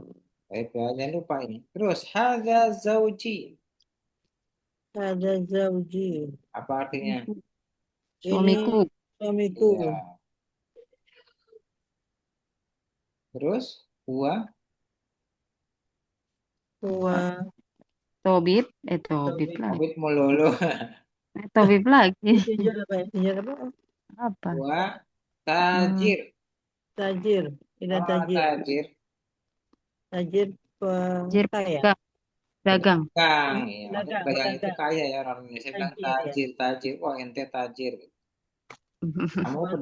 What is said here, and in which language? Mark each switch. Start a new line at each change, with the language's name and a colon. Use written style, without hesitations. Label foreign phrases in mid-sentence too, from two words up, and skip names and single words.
Indonesian: Baik, ya, jangan lupa ini. Terus,
Arabic: hadza zauji. Ada zauji.
Indonesian: Apa artinya? Ini suamiku. suamiku. Iya. Terus,
Arabic: huwa. Huwa Tobib. Tobib tobib.
Indonesian: lagi. Obit mololo. Tobib lagi. Sinjur apa ya? Sinjur apa? Apa?
Arabic: Huwa Hmm, tajir. Tajir. Ini Ah, tajir. tajir. Tajir Jir
Indonesian: kaya. dagang. Pedagang. Hmm? Ya, maksudnya Pedagang, pedagang itu pedagang. kaya ya. Orang Indonesia bilang Tajir ya. tajir, tajir. Wah, ente tajir. Kamu Oh,